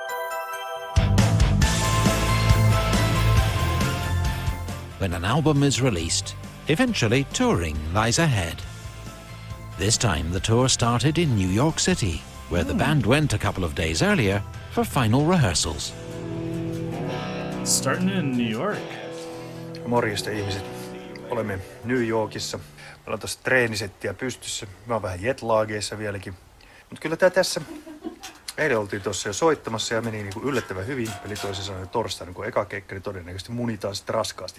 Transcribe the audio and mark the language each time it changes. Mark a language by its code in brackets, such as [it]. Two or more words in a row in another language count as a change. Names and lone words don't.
[en] When an album is released, eventually touring lies ahead. This time the tour started in New York City, where the band went a couple of days earlier for final rehearsals. Starting in New York. [fi] Morjesta ihmiset. Olemme New Yorkissa. Meillä on tossa treenisettiä pystyssä. Mä oon vähän jetlaageissa vieläkin. Mut kyllä tää tässä. Eilen oltiin tossa jo soittamassa ja meni niinku yllättävän hyvin. Eli toisin sanoen torstaina, kun eka keikka, niin todennäköisesti munitaan sitten raskaasti.